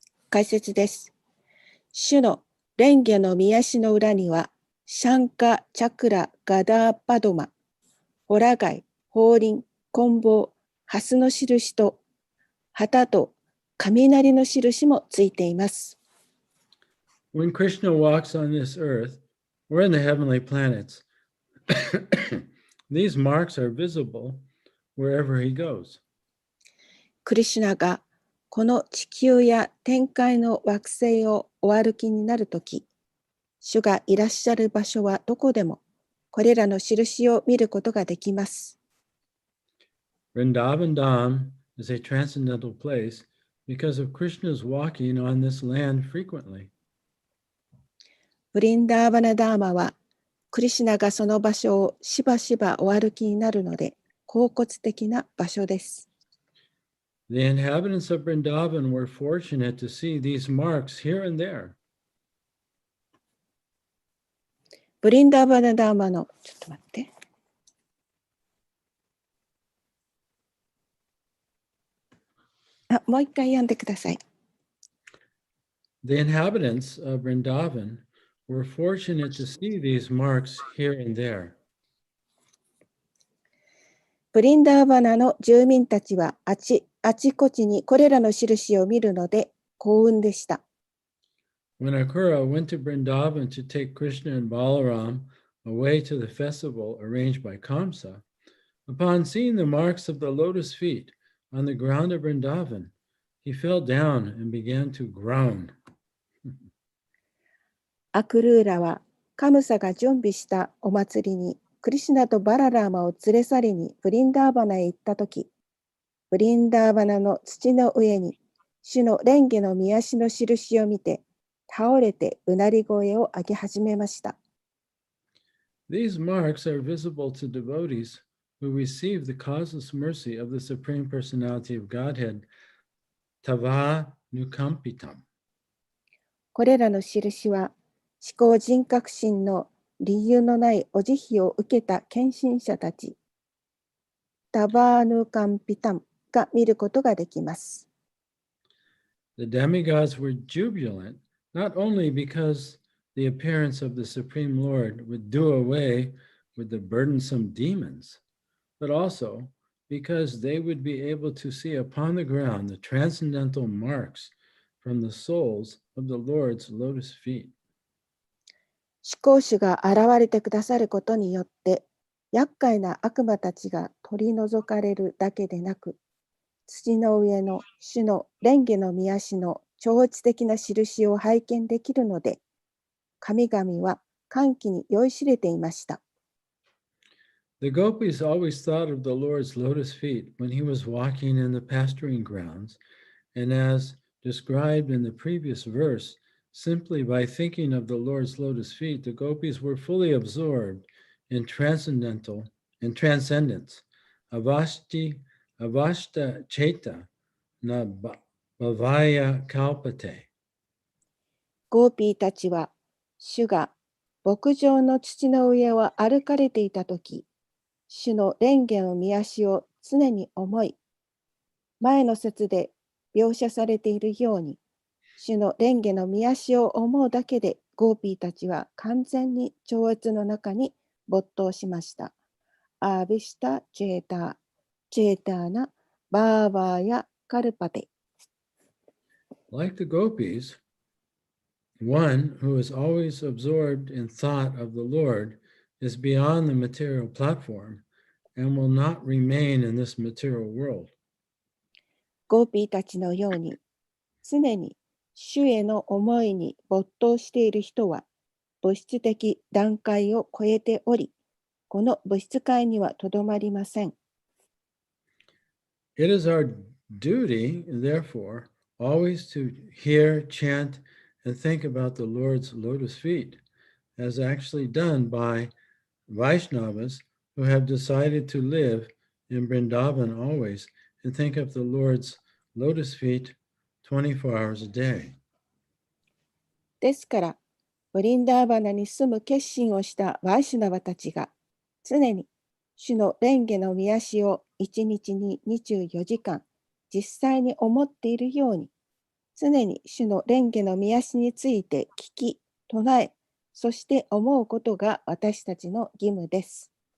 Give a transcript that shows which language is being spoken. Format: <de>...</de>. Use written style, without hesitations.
<ja>解説です。主の蓮華の御足の裏には、シャンカ、チャクラ、ガダー、パドマ、ホラ貝、法輪、棍棒、ハスの印と、旗と雷の印もついています。</ja> <en>When Krishna walks on this earth or in the heavenly planets, these marks are visible wherever he goes.</en> <ja>クリシュナがこの地球や天界の惑星をお歩きになるとき、主がいらっしゃる場所はどこでも、これらの印を見ることができます。</ja> <en>Vrindavan Dham is a transcendental place because of Krishna's walking on this land frequently.</en> <ja>ブリンダーバナダーマは、クリシュナがその場所をしばしばお歩きになるので、恍惚的な場所です。</ja> <en>The inhabitants of Vrindavan were fortunate to see these marks here and there.</en> <ja>ブリンダーバナダーマの、ちょっと待って。もう一回読んでください。</ja> <en>The inhabitants of Vrindavan were fortunate to see these marks here and there.</en> <ja>ブリンダーバナの住民たちはあちこちにこれらの印を見るので幸運でした。</ja> <en>When Akura went to Vrindavan to take Krishna and Balaram away to the festival arranged by Kamsa, upon seeing the marks of the lotus feet on the ground of Vrindavan, he fell down and began to groan.</en> <ja>アクルーラはカムサが準備したお祭りにクリシュナとバララーマを連れ去りにブリンダーバナへ行ったとき、ブリンダーバナの土の上に主の蓮華の御足の印を見て倒れてうなり声を上げ始めました。</ja> <en>These marks are visible to devotees who receive the causeless mercy of the Supreme Personality of Godhead,</en> <sa>Tava Nukampitam.</sa> <ja>これらの印は思考人格心の理由のないお慈悲を受けた献身者たち、</ja> <sa>タバーヌカンピタン</sa> <ja>が見ることができます。</ja> <en>The demigods were jubilant, not only because the appearance of the Supreme Lord would do away with the burdensome demons, but also because they would be able to see upon the ground the transcendental marks from the soles of the Lord's lotus feet.</en> <ja>至高主が現れてくださることによって、厄介な悪魔たちが取り除かれるだけでなく、土の上の主の蓮華の御足の超越的な印を拝見できるので、神々は歓喜に酔いしれていました。</ja> <en>The gopis always thought of the Lord's lotus feet when he was walking in the pasturing grounds, and as described in the previous verse, simply by thinking of the Lord's lotus feet, the gopis were fully absorbed in transcendence,</en> <sa>avashta cheta na bhavaya kalpate.</sa> <ja>ゴーピーたちは、主が牧場の土の上を歩かれていたとき、主の蓮華の御足を常に思い、前の節で描写されているように、主の蓮華の御足を思うだけで、ゴーピーたちは完全に超越の中に没頭しました。</ja> <sa>アービシタ・チェーターナ・バーバーやカルパテ。</sa> <en>Like the gopis, one who is always absorbed in thought of the Lord is beyond the material platform and will not remain in this material world.</en> <ja>ゴーピーたちのように、常に主への思いに没頭している人は、物質的段階を超えており、この物質界にはとどまりません。</ja> <en>It is our duty, therefore, always to hear, chant, and think about the Lord's lotus feet, as actually done by Vaishnavas who have decided to live in Vrindavan always and think of the Lord's lotus feet 24 hours a day.</en> <ja>ですから、ブリンダーバナに住む決心をしたワイシュナバたちが、常に主の蓮華の御足を1日に24時間実際に思っているように、常に主の蓮華の御足について聞き、唱え、そして思うことが私たちの義務です。</ja>